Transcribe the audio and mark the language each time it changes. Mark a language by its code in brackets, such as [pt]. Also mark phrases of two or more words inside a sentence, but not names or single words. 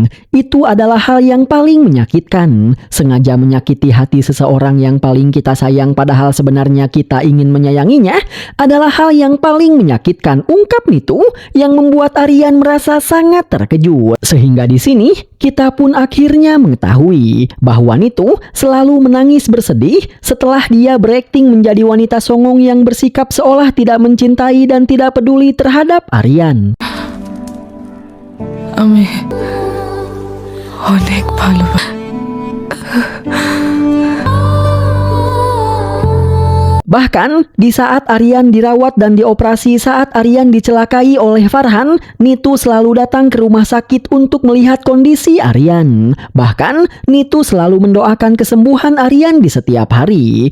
[id] Itu adalah hal yang paling menyakitkan. Sengaja menyakiti hati seseorang yang paling kita sayang padahal sebenarnya kita ingin menyayanginya adalah hal yang paling menyakitkan," ungkap Nitu yang membuat Aryan merasa sangat terkejut. Sehingga di sini kita pun akhirnya mengetahui bahwa Nitu selalu menangis bersedih setelah dia berakting menjadi wanita songong yang bersikap seolah tidak mencintai dan tidak peduli terhadap Aryan. [bn] আমি অনেক ভালোবাসি। [id] Bahkan, di saat Aryan dirawat dan dioperasi saat Aryan dicelakai oleh Farhan, Nitu selalu datang ke rumah sakit untuk melihat kondisi Aryan. Bahkan, Nitu selalu mendoakan kesembuhan Aryan di setiap hari.